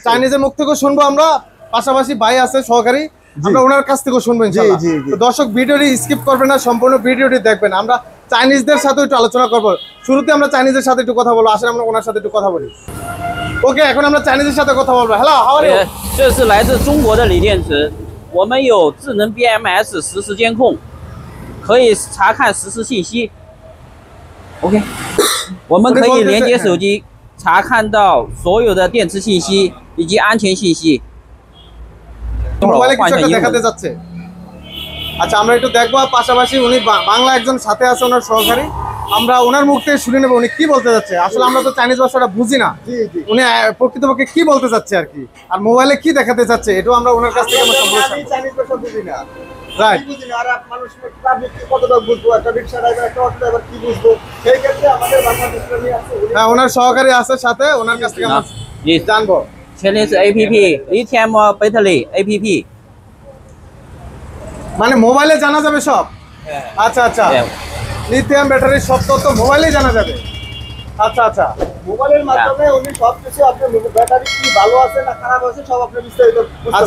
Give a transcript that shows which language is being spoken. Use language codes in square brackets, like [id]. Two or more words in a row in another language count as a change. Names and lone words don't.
[bn] চাইনিজের মুখ থেকে শুনবো আমরা, পাশাপাশি ভাই আছে সহকারী, আমরা ওনার কাছ থেকে শুনবো [ar] إن شاء الله. [bn] জি, জি। তো দর্শক ভিডিওটি স্কিপ করবেন না, সম্পূর্ণ ভিডিওটি দেখবেন। আমরা চাইনিজদের সাথে একটু আলোচনা করব। শুরুতে আমরা চাইনিজের সাথে একটু কথা বলবো, আসলে আমরা ওনার সাথে একটু কথা বলি। ওকে, এখন আমরা চাইনিজের সাথে কথা বলবো। [en] Hello, how are you? [zh] 这是来自中国的锂电池，我们有智能 BMS 实时监控，可以查看实时信息。OK， 我们可以连接手机查看到所有的电池信息以及安全信息。 [bn] মোবাইলে কিছু একটা দেখাতে যাচ্ছে। আচ্ছা, আমরা একটু দেখবো। পাশাপাশি উনি বাংলা একজন সাথে আছে, ওনার সহকারী। আমরা ওনার মুখ থেকে শুনে নেবো উনি কি বলতে যাচ্ছে। আসলে আমরা তো চাইনিজ ভাষাটা বুঝি না, উনি প্রকৃতপক্ষে কি বলতে চাচ্ছে আর কি, আর মোবাইলে কি দেখাতে চাচ্ছে, এটাও আমরা ওনার কাছ থেকে চাইনিজ ভাষা বুঝি না। রাইট। আর মানুষ পাবলিক কতটা বুঝবো, একটা রিকশা ড্রাইভার, একটা অটো ড্রাইভার কি বুঝবো, সেই ক্ষেত্রে আমাদের বাংলাদেশে নিয়ে আসছে। হ্যাঁ, ওনার সহকারী আছে সাথে, ওনার কাছ থেকে আমরা জানবো। [zh] 前面是 [en] APP Lithium Battery APP。 [bn] মানে মোবাইলে জানা যাবে সব? আচ্ছা আচ্ছা, লিথিয়াম ব্যাটারির সব তথ্য মোবাইলেই জানা যাবে। আচ্ছা আচ্ছা, মোবাইলের মাধ্যমে উনি সবকিছু, আপনার ব্যাটারি কি ভালো আছে না খারাপ আছে সব আপনি বিস্তারিত বুঝতে আচ্ছা,